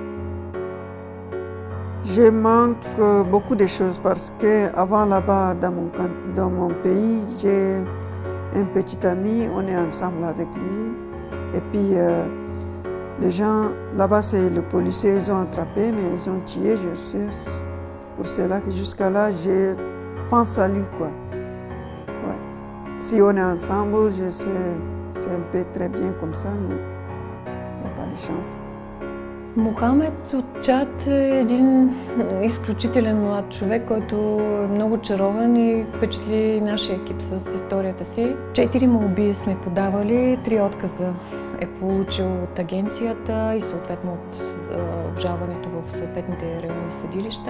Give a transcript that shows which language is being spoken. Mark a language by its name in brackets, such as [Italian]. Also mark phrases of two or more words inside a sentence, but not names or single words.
[French] Je manque beaucoup de choses parce que avant là-bas dans mon pays, j'ai un petit ami, on est ensemble avec lui et puis les gens là-bas, c'est le policier, ils ont attrapé, mais ils ont tué, je sais. Pour cela que jusqu'à là, je pense à lui, quoi. Ouais. Si on est ensemble, je sais, c'est un peu très bien comme ça, mais il n'y a pas de chance. [Bulgarian] Мохамед от Чад е един изключителен млад човек, който е много чаровен и впечатли нашия екип с историята си. 4 молби сме подавали, 3 отказа е получил от агенцията и съответно от обжалването в съответните районни съдилища.